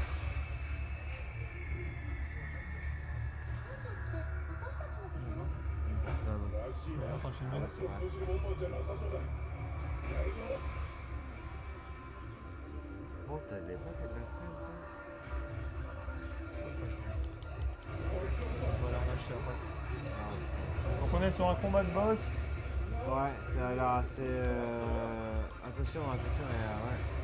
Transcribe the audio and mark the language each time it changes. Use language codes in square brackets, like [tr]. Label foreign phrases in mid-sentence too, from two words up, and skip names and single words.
[ja] 感謝って私たちのこと？らしいな [fr] Attends, je filme. [ja] 話を通じるものじゃなさそうだ大丈夫だ [fr] bon, t'as déjà fait de la fin, toi? On va aller en acheter après. Donc on est sur un combat de boss. Ouais, ça a l'air assez. Attention, ouais.